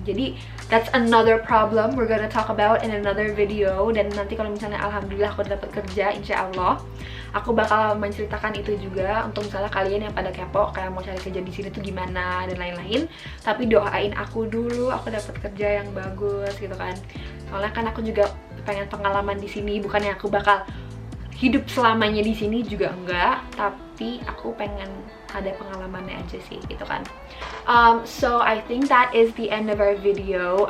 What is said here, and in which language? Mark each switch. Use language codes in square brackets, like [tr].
[id] Jadi [en] that's another problem we're gonna talk about in another video. [id] Dan nanti kalau misalnya alhamdulillah aku dapat kerja, insya Allah aku bakal menceritakan itu juga untuk misalnya kalian yang pada kepo kayak mau cari kerja di sini tuh gimana dan lain-lain. Tapi doain aku dulu aku dapat kerja yang bagus gitu kan. Soalnya kan aku juga pengen pengalaman di sini, bukannya aku bakal hidup selamanya di sini juga enggak, tapi aku pengen ada pengalamannya aja sih gitu kan. [en] So I think that is the end of our video.